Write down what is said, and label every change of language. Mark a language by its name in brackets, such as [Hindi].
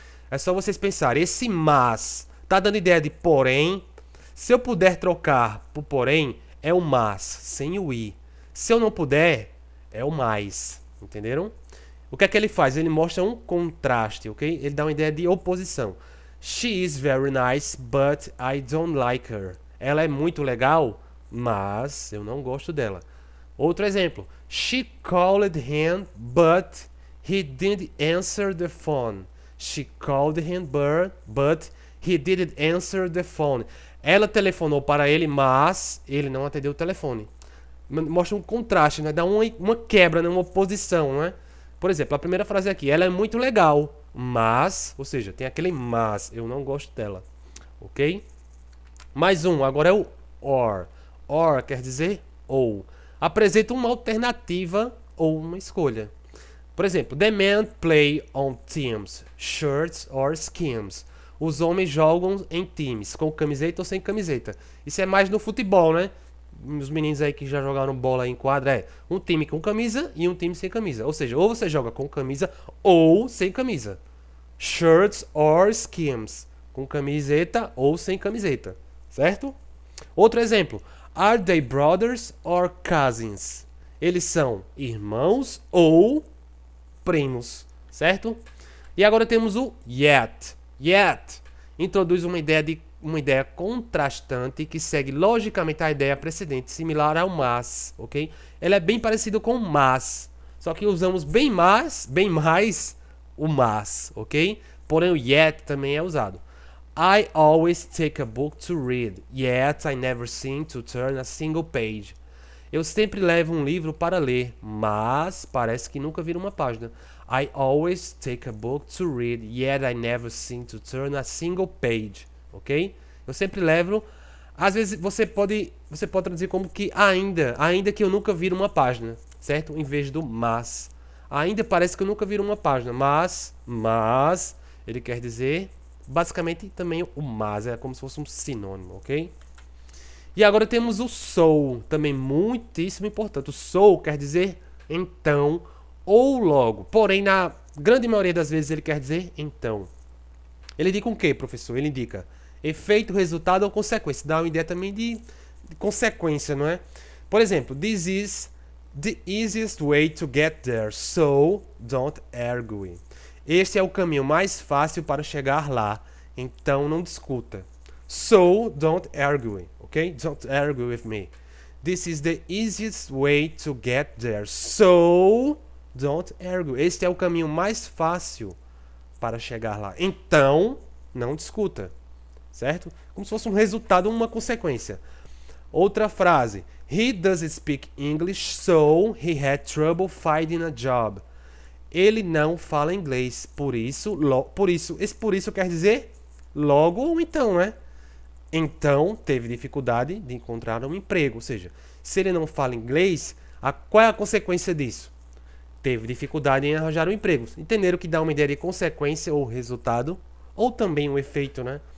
[Portuguese] É só vocês pensarem, esse mas tá dando ideia de porém. Se eu puder trocar por porém, é o mas, sem o i. Se eu não puder, é o mais. Entenderam? O que é que ele faz? Ele mostra um contraste, ok? Ele dá uma ideia de oposição. [English] She is very nice, but I don't like her. [Portuguese] Ela é muito legal, mas eu não gosto dela. Outro exemplo. [English] She called him, but he didn't answer the phone. She called him, but he didn't answer the phone. [Portuguese] Ela telefonou para ele, mas ele não atendeu o telefone. Mostra um contraste, né? Dá uma quebra, né? Uma oposição, né? Por exemplo, a primeira frase aqui, ela é muito legal, mas, ou seja, tem aquele mas, eu não gosto dela, ok? Mais um, agora é o or. Or quer dizer ou. Apresenta uma alternativa ou uma escolha. Por exemplo, [English] the men play on teams, shirts or skins. [Portuguese] Os homens jogam em times, com camiseta ou sem camiseta. Isso é mais no futebol, né? Os meninos aí que já jogaram bola em quadra, um time com camisa e um time sem camisa. Ou seja, ou você joga com camisa ou sem camisa. [English] Shirts or skins. [Portuguese] Com camiseta ou sem camiseta. Certo? Outro exemplo. [English] Are they brothers or cousins? [Portuguese] Eles são irmãos ou primos. Certo? E agora temos o yet. Yet introduz uma ideia contrastante que segue logicamente a ideia precedente, similar ao mas, ok? Ela é bem parecida com o mas, só que usamos bem mais o mas, ok? Porém o yet também é usado. [English] I always take a book to read, yet I never seem to turn a single page. [Portuguese] Eu sempre levo um livro para ler, mas parece que nunca viro uma página. [English] I always take a book to read, yet I never seem to turn a single page. [Portuguese] Ok? Eu sempre levo. Às vezes você pode traduzir como que ainda que eu nunca viro uma página, certo? Em vez do mas. Ainda parece que eu nunca viro uma página, mas ele quer dizer basicamente também o mas, é como se fosse um sinônimo, ok? E agora temos o so, também muitíssimo importante. O so quer dizer então ou logo. Porém, na grande maioria das vezes ele quer dizer então. Ele indica o quê, professor? Ele indica efeito, resultado ou consequência. Dá uma ideia também de consequência, não é? Por exemplo, [English] this is the easiest way to get there, so don't argue. [Portuguese] Este é o caminho mais fácil para chegar lá, então não discuta. [English] So don't argue, ok? Don't argue with me. This is the easiest way to get there, so don't argue. [Portuguese] Este é o caminho mais fácil para chegar lá. Então, não discuta. Certo? Como se fosse um resultado ou uma consequência. Outra frase. [English] He doesn't speak English, so he had trouble finding a job. [Portuguese] Ele não fala inglês, por isso quer dizer logo ou então, né? Então, teve dificuldade de encontrar um emprego. Ou seja, se ele não fala inglês, qual é a consequência disso? Teve dificuldade em arranjar um emprego. Entenderam que dá uma ideia de consequência ou resultado, ou também um efeito, né?